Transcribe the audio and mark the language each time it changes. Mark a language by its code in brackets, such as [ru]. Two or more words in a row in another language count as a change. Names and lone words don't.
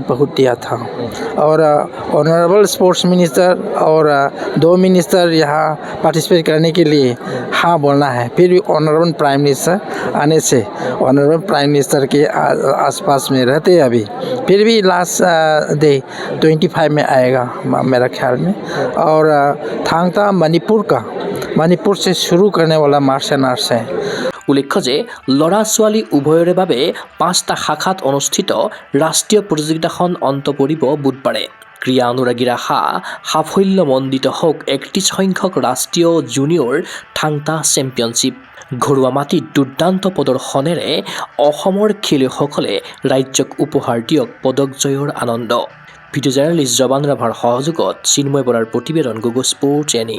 [hi] बहुत दिया था और [en] honourable sports minister [hi] और 2 मिनिस्टर यहाँ पार्टिसिपेट करने के लिए हाँ बोलना है फिर भी [en] honourable prime minister [hi] आने से [en] honourable prime minister [hi] के आसपास में रहते हैं अभी फिर भी [en] last day [hi] 25 में आएगा मेरा ख्याल में और ठांगटा मणिपुर से शुरू करने वाला [en] martial arts [hi] है [as] উল্লেখ্য যে ল'ৰা ছোৱালী উভয়ৰে বাবে 5টা শাখাত অনুষ্ঠিত ৰাষ্ট্ৰীয় প্ৰতিযোগিতাখন অন্ত পৰিব বুধবাৰে ক্ৰীড়া অনুৰাগীৰ আশা সাফল্যমণ্ডিত হওক 31 সংখ্যক ৰাষ্ট্ৰীয় জুনিয়ৰ ঠাংটা চেম্পিয়নশ্বিপ ঘৰুৱা মাটিত দুৰ্দান্ত প্ৰদৰ্শনেৰে অসমৰ খেলুৱৈসকলে ৰাজ্যক উপহাৰ দিয়ক পদক জয়ৰ আনন্দ [en] video journalist [as] জৱান ৰাভাৰ সহযোগত চিন্ময় বৰাৰ প্ৰতিবেদন গুগল স্পৰ্টছ এনি